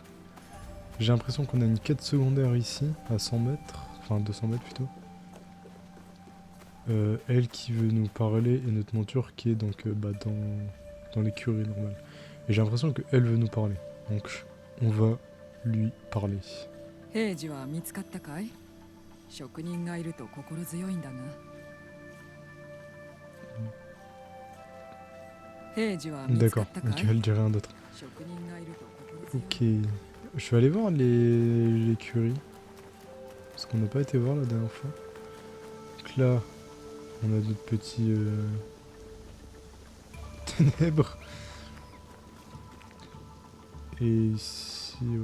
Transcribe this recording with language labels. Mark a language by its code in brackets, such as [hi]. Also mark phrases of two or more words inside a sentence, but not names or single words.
[fr] J'ai l'impression qu'on a une quête secondaire ici, à 100 mètres. Enfin, 200 mètres plutôt. Elle qui veut nous parler et notre monture qui est donc dans l'écurie normale. Et j'ai l'impression qu'elle veut nous parler. Donc, on va lui parler. [ja] 平次は見つかったかい？職人がいると心強いんだが。平次は見つか [fr] D'accord, [ja] ったか [fr] ok, [ja] い？ [fr] elle dit rien d'autre. [ja] 職人がいると心強い。 [fr] Ok, je vais aller voir l'écurie. Parce qu'on n'a pas été voir la dernière fois. Donc là, on a notre petit ténèbres. Et ici, ouais.